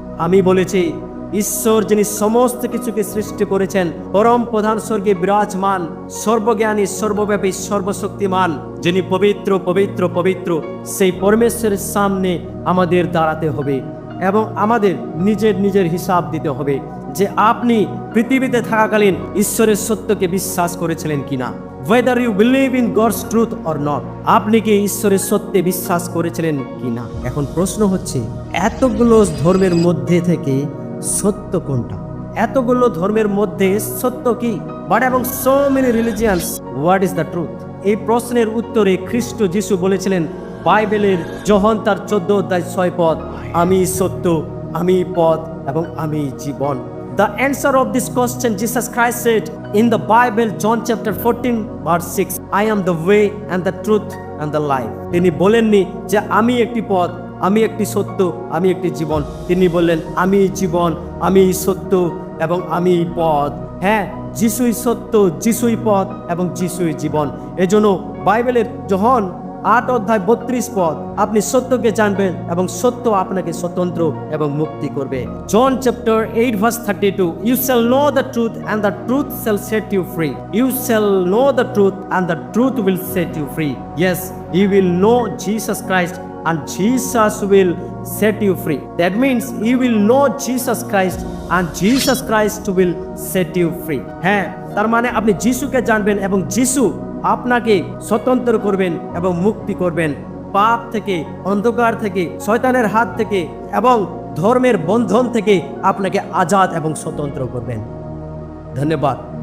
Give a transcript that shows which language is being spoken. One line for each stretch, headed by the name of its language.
Bangla: আমি বলেছি ঈশ্বর যিনি সমস্ত কিছুকে সৃষ্টি করেছেন, পরম প্রধান স্বর্গে বিরাজমান, সর্বজ্ঞানী, সর্বব্যাপী, সর্বশক্তিমান, যিনি পবিত্র পবিত্র পবিত্র, সেই পরমেশ্বরের সামনে আমাদের দাঁড়াতে হবে এবং আমাদের নিজের নিজের হিসাব দিতে হবে যে আপনি পৃথিবীতে থাকাকালীন ঈশ্বরের সত্যকে বিশ্বাস করেছিলেন কিনা।
English: whether you believe in God's truth or not,
Bangla: আপনি কি ঈশ্বরের সত্যে বিশ্বাস করেছিলেন কিনা। এখন প্রশ্ন হচ্ছে, এতগুলো ধর্মের মধ্যে থেকে সত্য কোনটা? এতগুলো ধর্মের মধ্যে সত্য কি?
English: But এবং so many religions, what is the truth?
Bangla: এই প্রশ্নের উত্তরে খ্রিস্ট যিশু বলেছিলেন বাইবেলের যোহন তার 14 অধ্যায় 6 পদ, আমি সত্য, আমি পথ এবং আমি জীবন।
English: The answer of this question, Jesus Christ said in the Bible, John chapter 14 verse 6, I am the way and the truth and the life.
Bangla: তিনি বলেননি যে আমি একটি পথ, আমি একটি সত্য, আমি একটি জীবন। তিনি বললেন আমি জীবন, আমি সত্য এবং আমি পথ। হ্যাঁ, যিশুই সত্য, যিশুই পথ এবং যিশুই জীবন। এজন্য বাইবেলের যোহন 8 অধ্যায় 32 পদ, আপনি সত্যকে জানবেন এবং সত্য আপনাকে স্বতন্ত্র এবং মুক্তি করবে।
English: John chapter 8 verse 32, you shall know the truth and the truth shall set you free. You shall know the truth and the truth will set you free. Yes, you will know Jesus Christ and Jesus will set you free. That means you will know Jesus Christ and Jesus Christ will set you free.
Bangla: হ্যাঁ, তার মানে আপনি যিশুকে জানবেন এবং যিশু আপনাকে স্বতন্ত্র করবেন এবং মুক্তি করবেন পাপ থেকে, অন্ধকার থেকে, শয়তানের হাত থেকে এবং ধর্মের বন্ধন থেকে আপনাকে আজাদ এবং স্বতন্ত্র করবেন। ধন্যবাদ।